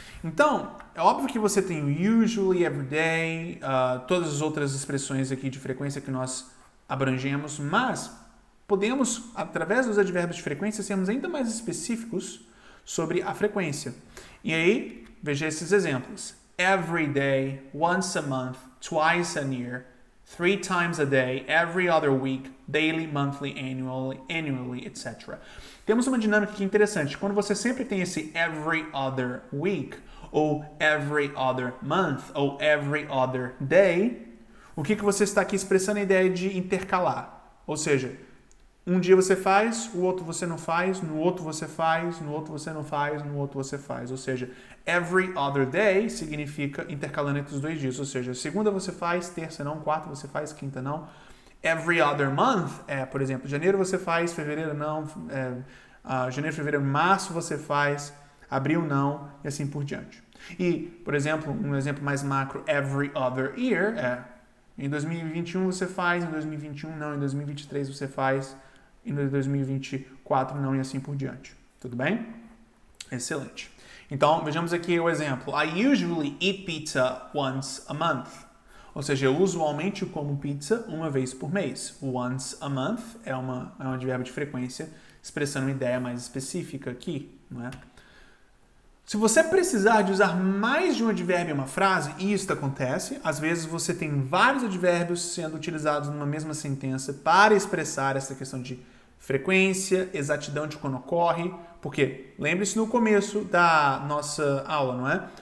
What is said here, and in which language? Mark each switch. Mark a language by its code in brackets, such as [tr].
[pt] Então, é óbvio que você tem o usually, everyday, todas as outras expressões aqui de frequência que nós abrangemos, mas podemos, através dos advérbios de frequência, sermos ainda mais específicos sobre a frequência. E aí, veja esses exemplos. [en] Every day, once a month, twice a year, 3 times a day, every other week, daily, monthly, annually, etc. [pt] Temos uma dinâmica aqui interessante. Quando você sempre tem esse every other week, ou every other month, ou every other day, o que você está aqui expressando a ideia de intercalar. Ou seja, um dia você faz, o outro você não faz, no outro você faz, no outro você não faz, no outro você faz. Ou seja, every other day significa intercalando entre os 2 dias. Ou seja, segunda você faz, terça não, quarta você faz, quinta não. Every other month por exemplo, janeiro você faz, fevereiro não, janeiro, fevereiro, março você faz, abril não, e assim por diante. E, por exemplo, um exemplo mais macro, every other year em 2021 você faz, em 2021 não, em 2023 você faz, em 2024 não, e assim por diante. Tudo bem? Excelente. Então, vejamos aqui o exemplo. [en] I usually eat pizza once a month. [pt] Ou seja, eu usualmente como pizza uma vez por mês. Once a month é um advérbio de frequência, expressando uma ideia mais específica aqui, não é? Se você precisar de usar mais de um advérbio em uma frase, e isso acontece, às vezes você tem vários advérbios sendo utilizados numa mesma sentença para expressar essa questão de frequência, exatidão de quando ocorre, porque lembre-se no começo da nossa aula, não é?